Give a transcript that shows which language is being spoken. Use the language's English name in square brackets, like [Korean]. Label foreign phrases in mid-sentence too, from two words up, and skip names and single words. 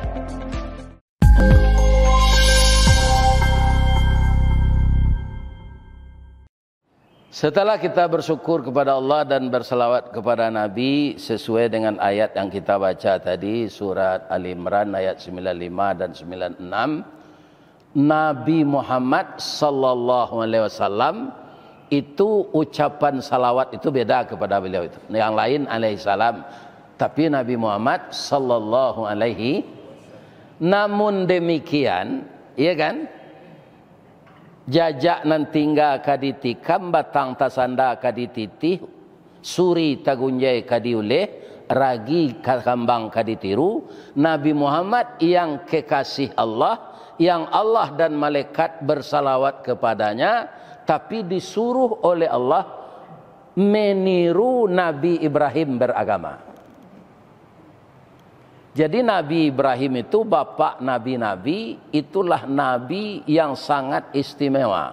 [Indonesian] Setelah kita bersyukur kepada Allah dan berselawat kepada Nabi sesuai dengan ayat yang kita baca tadi, surat Ali Imran ayat 95 dan 96, Nabi Muhammad [Arabic] صلى الله عليه وسلم [Indonesian] itu ucapan salawat itu beda kepada beliau itu. Yang lain [Arabic] عليه السلام, [Indonesian] tapi Nabi Muhammad [Arabic] صلى الله عليه. [Indonesian] Namun demikian, iya kan? [Minangkabau] Jajak nan tinggal kaditi kambatang tasanda kadititi suri tagunjai kadiuleh ragi kambang kaditiru. [Indonesian] Nabi Muhammad yang kekasih Allah, yang Allah dan malaikat bersalawat kepadanya, tapi disuruh oleh Allah meniru Nabi Ibrahim beragama. Jadi Nabi Ibrahim itu bapak nabi-nabi, itulah nabi yang sangat istimewa.